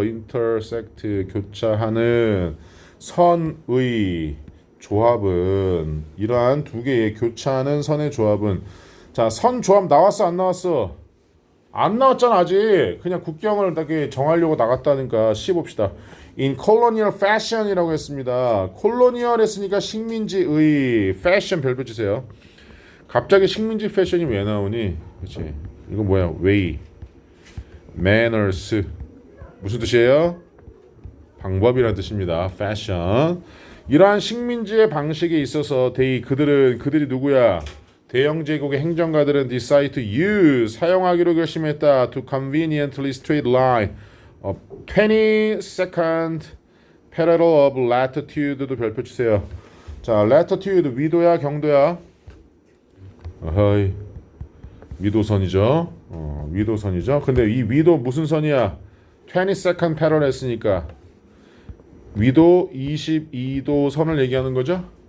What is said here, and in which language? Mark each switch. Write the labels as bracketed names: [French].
[Korean] intersect 교차하는 선의 조합은, 이러한 두 개의 교차하는 선의 조합은, 자, 선 조합 나왔어 안 나왔어? 안 나왔잖아 아직. 그냥 국경을 이렇게 정하려고 나갔다니까. 시 봅시다. [English] In colonial fashion이라고 했습니다. [Korean] 콜로니얼 했으니까 식민지의 패션 별표 주세요. 갑자기 식민지 패션이 왜 나오니? 그렇지. 이거 뭐야? way, manners 무슨 뜻이에요? 방법이라는 뜻입니다. fashion. 이러한 식민지의 방식에 있어서 그들이 누구야? 대영 제국의 행정가들은 [English] decide to use [Korean] 사용하기로 결심했다. [English] to conveniently straight line a 22nd parallel of latitude도 [Korean] 별표 주세요. 자, latitude 위도야 경도야? 어허이 위도선이죠. 위도선이죠. 근데 이 위도 무슨 선이야? 22nd parallel 했으니까 위도 22도 선을 얘기하는 거죠.